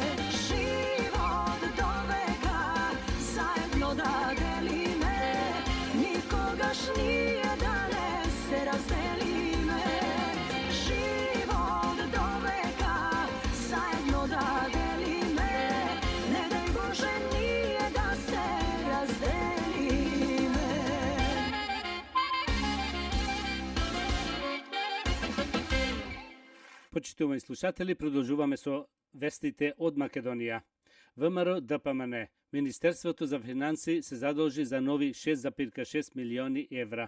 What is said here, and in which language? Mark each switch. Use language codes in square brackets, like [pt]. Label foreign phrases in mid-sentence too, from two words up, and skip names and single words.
[mk] Живот до века заедно да делиме, никогаш није да не се раздели ме. Живот до века заедно да делиме, не дај Боже није да се раздели ме. Почитувани слушатели, продолжуваме со вестите од Македонија. ВМРО ДПМН, Министерството за финанси се задолжи за нови 6,6 милиони евра.